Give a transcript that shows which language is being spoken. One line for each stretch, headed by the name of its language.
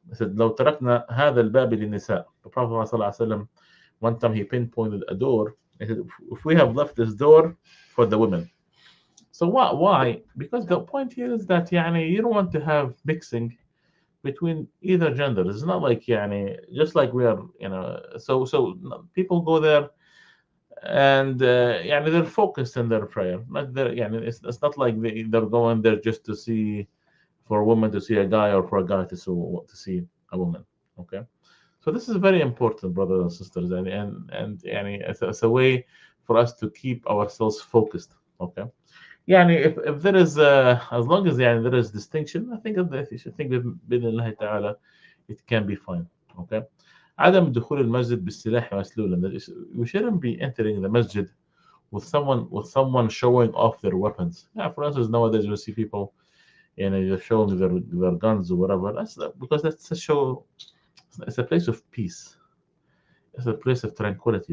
English: They said,
Arabic: لو تركنا هذا الباب للنساء.
English: The Prophet ﷺ, one time he pinpointed a door. He said, if we have left this door for the women. So why? Because the point here is that you don't want to have mixing between either gender. It's not like just like we are, so people go there, and they're focused in their prayer. Not there, it's not like they're going there just to see, for a woman to see a guy, or for a guy to see a woman. Okay. So this is very important, brothers and sisters, and it's a way for us to keep ourselves focused. Okay. If there is as long as there is distinction, I think that you should think بإذن ta'ala it can be fine. Okay.
Arabic: عدم دخول المسجد بالسلاح مسلولا.
English: We shouldn't be entering the masjid with someone showing off their weapons. Yeah, for instance, nowadays you see people, they're showing their guns or whatever. Because that's a show. It's a place of peace. It's a place of tranquility.